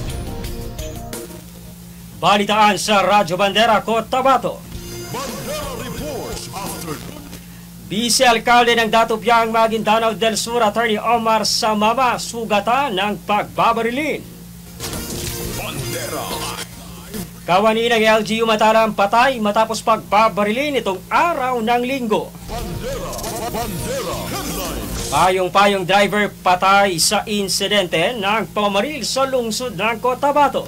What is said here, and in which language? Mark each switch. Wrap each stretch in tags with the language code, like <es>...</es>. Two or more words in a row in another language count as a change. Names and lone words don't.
<tl>Balitaan sa Radyo Bandera, Cotabato. Bandera Reports Afternoon. Vice Alcalde ng Datupiang Maguindanao del Sur, Attorney Omar Samama, sugatan ng pagbabarilin. Bandera. Kawani ng LGU Mataram patay matapos pagbabarilin itong araw ng Linggo. Bandera. Bandera. Headlines. Payong-payong driver patay sa insidente ng pamamaril sa lungsod ng Cotabato.</tl>